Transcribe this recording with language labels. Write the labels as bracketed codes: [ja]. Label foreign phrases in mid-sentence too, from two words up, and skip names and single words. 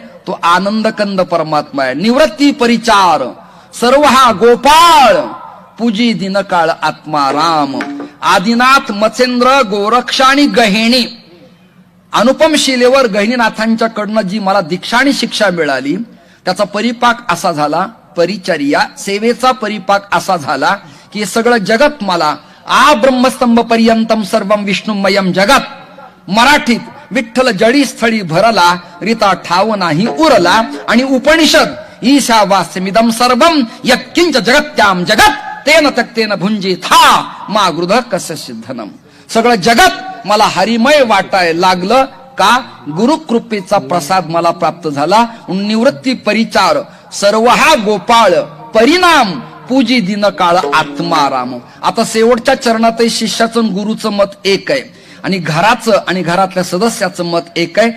[mr] तो आनंद कंद परमात्मा आहे. निवृत्ती परिचार सर्व हा गोपाळ पूजी दिनकाळ आत्मा राम. आदिनाथ मत्स्येंद्र गोरक्ष आणि गहिणी अनुपम शिलेवर गहिनीनाथांच्याकडनं जी मला दीक्षा आणि शिक्षा मिळाली त्याचा परिपाक असा झाला, परिचर्या सेवेचा परिपाक असा झाला की हे सगळं जगत मला [sa] आ ब्रह्मस्तंभ पर्यंतम सर्वम विष्णुमयम जगत. [mr] मराठीत विठ्ठल जडी स्थळी भरला रीता ठाव नाही उरला. आणि उपनिषद [sa] ईशावास्यमिदम सर्वम यत्किंच जगत्याम जगत तेन तक्तेन भुंजी था मा गृध कस्य सिद्धनम. [mr] सगळं जगत मला हरिमय वाटायला लागलं का गुरुकृपेचा प्रसाद मला प्राप्त झाला. निवृत्ती परिचार सर्व हा गोपाळ परिणाम पूजी दिन काळ आत्माराम. आता शेवटच्या चरणातही शिष्याचं आणि गुरुचं मत एक आहे आणि घराचं आणि घरातल्या सदस्याचं मत एक आहे.